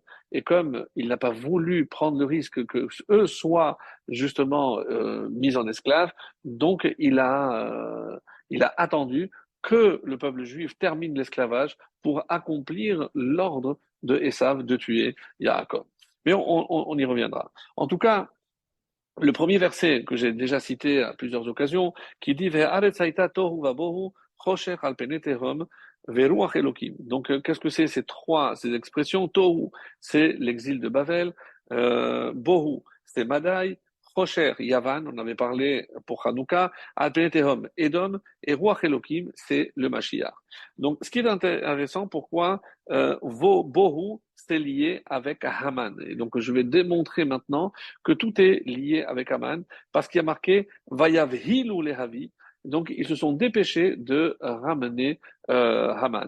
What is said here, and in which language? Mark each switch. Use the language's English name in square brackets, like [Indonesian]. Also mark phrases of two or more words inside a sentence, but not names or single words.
[French] Et comme il n'a pas voulu prendre le risque que eux soient justement mis en esclave, donc il a attendu que le peuple juif termine l'esclavage pour accomplir l'ordre de Esav de tuer Yaakov. Mais on y reviendra. En tout cas, le premier verset que j'ai déjà cité à plusieurs occasions, qui dit [Hebrew] והארץ הייתה תהו ובהו חושך על פני תהום ורוח אלוקים. [French] Donc, qu'est-ce que c'est ces expressions? Tohu, c'est l'exil de Babel. Bohu, c'est Madaï. Chocher, Yavan, on avait parlé pour Hanouka. [Hebrew] על פני תהום, [French] Edom. Et [Hebrew] רוח אלוקים, [French] c'est le Mashiach. Donc, ce qui est intéressant, pourquoi Bohu, c'est lié avec Haman. Et donc, je vais démontrer maintenant que tout est lié avec Haman, parce qu'il y a marqué [Hebrew] ויבהילו להביא, [French] donc ils se sont dépêchés de ramener Haman.